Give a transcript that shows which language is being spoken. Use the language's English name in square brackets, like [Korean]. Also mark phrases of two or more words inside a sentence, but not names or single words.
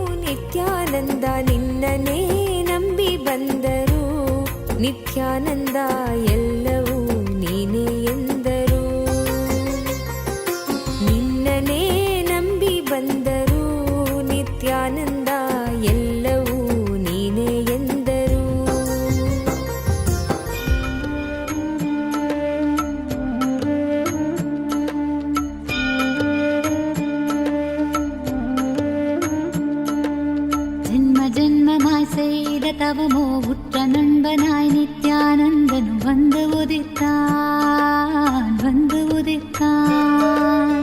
[Kannada] ನಿತ್ಯಾನಂದ ನಿನ್ನನೇ ನಂಬಿ ಬಂದರು, ನಿತ್ಯಾನಂದ ಎಲ್ಲವೂ ನೀನೇ ಎಂದರು. ನಿನ್ನನೇ ನಂಬಿ ಬಂದರು, ನಿತ್ಯಾನಂದ ಎಲ್ಲವೂ ನೀನೇ ಎಂದರು. [Tamil] ஜென்ம ஜென்மமாய் செய்த தவமோ உற்ற நண்பனாய் நித்யானந்தன் வந்து உதித்தான், வந்து உதித்தான்.